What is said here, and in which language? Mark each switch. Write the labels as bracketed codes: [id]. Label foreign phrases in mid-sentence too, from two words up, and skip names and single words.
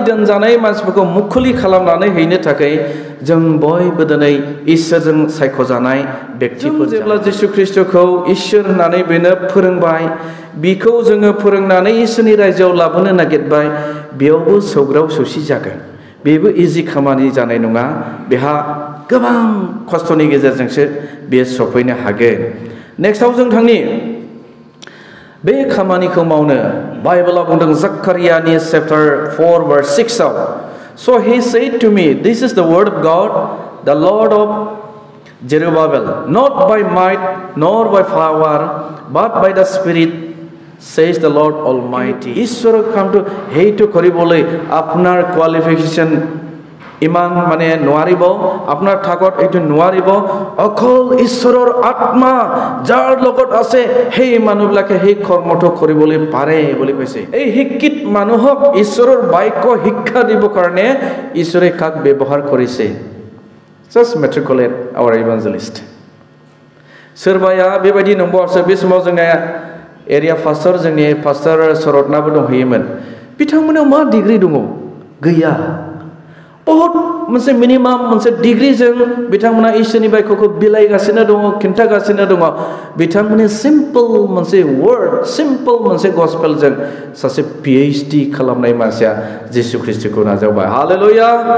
[brx] दोनजानाय मानसिफोरखौ मुखुलि खालामनानै हैनो थाखाय जों बयबो दिनै इसोरजों सायख'जानाय व्यक्तिफोर जेब्ला जिसु ख्रीष्टखौ इसोर होननानै बेनो फोरोंबाय बिखौ जोङो फोरोंनानै इसोरनि रायजोआव लाबोनो नागिरबाय बेयावबो सौग्राव सौसि जागोन बेबो इजि खामानि जानाय नङा बेहा गोबां खस्थ'नि गेजेरजोंसो बे सफैनो हागोन नेक्स्टआव जों थांनि बे खामानिखौ मावनो बाइबेलाव बुंदों जाकारियानि चैप्टार 4:6 आव [en] so he said to me this is the word of God the Lord of Zerubbabel not by might nor by power but by the Spirit says the Lord Almighty [as] ঈশ্বৰ কামটো হেইটো কৰিবলৈ আপোনাৰ কোৱালিফিকেশন ইমান মানে নোৱাৰিব আপোনাৰ ঠাকত এইটো নোৱাৰিব অকল ঈশ্বৰৰ আত্মা যাৰ লগত আছে সেই মানুহবিলাকে সেই কৰ্মটো কৰিবলৈ পাৰে বুলি কৈছে এই শিক্ষিত মানুহক ঈশ্বৰৰ বাক্য শিক্ষা দিব কাৰণে ঈশ্বৰে কাক ব্যৱহাৰ কৰিছে [en] just matriculate our evangelist [brx] सोरबाया बेबायदि नंबावसो बे समाव जोंना एरिया पास्टर जोंनि पास्टर सरतनाबो दंहैयोमोन बिथांमोनाव मा डिग्री दङ गैया बहुत मोनसे मिनिमाम मोनसे डिग्रीजों बिथांमोना इसोरनि बाक्यखौ बिलाइगासिनो दङ खिन्थागासिनो दङ बिथांमोननि सिम्पल मोनसे वर्ड सिम्पल मोनसे गस्पेलजों सासे PhD खालामनाय मानसिया जिसु ख्रीष्टखौ नाजावबाय हालेलुया